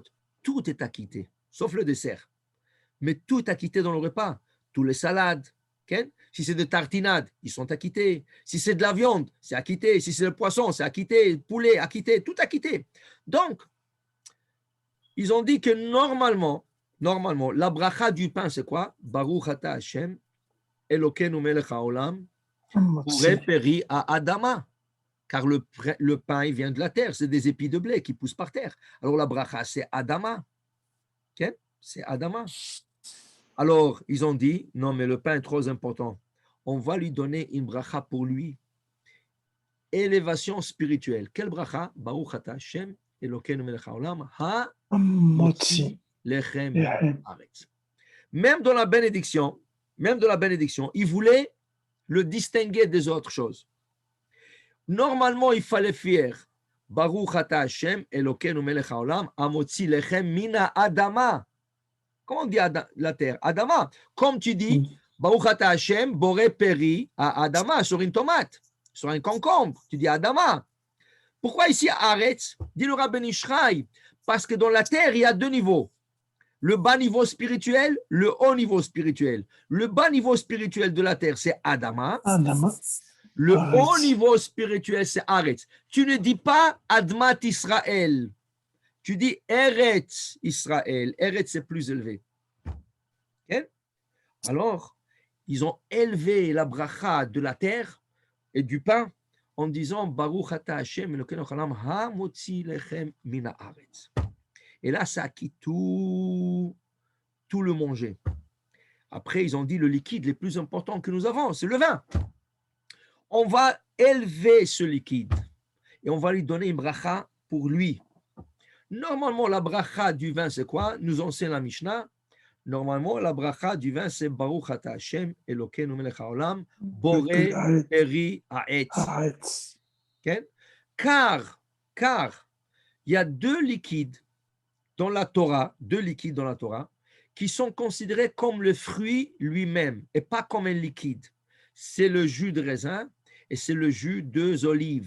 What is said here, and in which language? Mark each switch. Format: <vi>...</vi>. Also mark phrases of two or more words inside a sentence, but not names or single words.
<fr>Tout est acquitté, sauf le dessert. Mais tout est acquitté dans le repas. Tous les salades, okay? Si c'est des tartinades, ils sont acquittés. Si c'est de la viande, c'est acquitté. Si c'est le poisson, c'est acquitté. Poulet, acquitté, tout acquitté. Donc, ils ont dit que normalement, la bracha du pain, c'est quoi?</fr> <he>ברוך אתה השם אלוקינו מלך העולם,</he> <fr>pourrait périr à Adama. Car le pain, il vient de la terre. C'est des épis de blé qui poussent par terre. Alors, la bracha, c'est Adama. Okay? C'est Adama. Alors, ils ont dit, non, mais le pain est trop important. On va lui donner une bracha pour lui. Élévation spirituelle. Quelle bracha?</fr> <he>ברוך אתה השם אלוקינו מלך העולם המוציא לחם הארץ.</he> <fr>Même dans la bénédiction, il voulait le distinguer des autres choses. Normalement, il fallait faire</fr> <he>ברוך אתה השם אלוקינו מלך העולם המוציא לחם מן אדמה.</he> <fr>Comment on dit la terre? Adama. Comme tu dis,</fr> <he>ברוך אתה השם בורא פרי האדמה,</he> <fr>sur une tomate, sur un concombre. Tu dis Adama. Pourquoi ici Haaretz? Dit le Rabbi Ishraï, parce que dans la terre, il y a deux niveaux. Le bas niveau spirituel, le haut niveau spirituel. Le bas niveau spirituel de la terre, c'est Adama. Le haut niveau spirituel, c'est Haaretz. Tu ne dis pas Admat Israël. Tu dis Eretz Israël. Eretz, c'est plus élevé. Okay? Alors, ils ont élevé la bracha de la terre et du pain en disant</fr> <he>ברוך אתה השם אלוקינו העולם המוציא לחם מן הארץ.</he> <fr>Et là, ça quitte tout le manger. Après, ils ont dit le liquide le plus important que nous avons, c'est le vin. On va élever ce liquide et on va lui donner une bracha pour lui. Normalement, la bracha du vin, c'est quoi? Nous enseigne la Mishnah. Normalement, la bracha du vin, c'est</fr> <he>ברוך אתה השם אלוקינו מלך העולם בורא פרי העץ.</he> <fr>Okay? Car il y a deux liquides dans la Torah, qui sont considérés comme le fruit lui-même et pas comme un liquide. C'est le jus de raisin et c'est le jus d'œufs olives.</fr>